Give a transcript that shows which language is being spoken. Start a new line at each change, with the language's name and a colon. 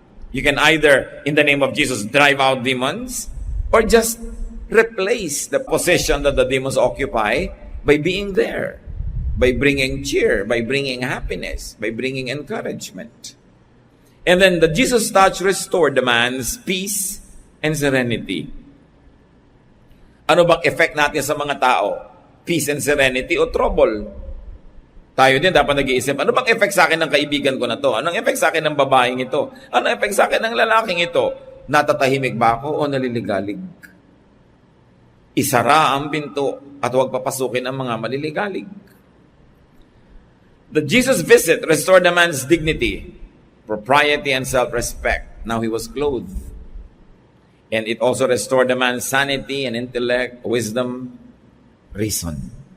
English: You can either, in the name of Jesus, drive out demons, or just replace the position that the demons occupy by being there, by bringing cheer, by bringing happiness, by bringing encouragement. And then the Jesus touch restored the man's peace and serenity.
Filipino: Ano bang effect natin sa mga tao?
English: Peace and serenity o trouble?
Filipino: Tayo din dapat nag-iisip, ano bang effect sa akin ng kaibigan ko na to? Anong effect sa akin ng babaeng ito? Anong effect sa akin ng lalaking ito? Natatahimik ba ako o naliligalig? Isara ang pinto at huwag papasukin ang mga maliligalig.
English: The Jesus visit restored the man's dignity, propriety, and self-respect. Now he was clothed. And it also restored the man's sanity and intellect, wisdom, reason.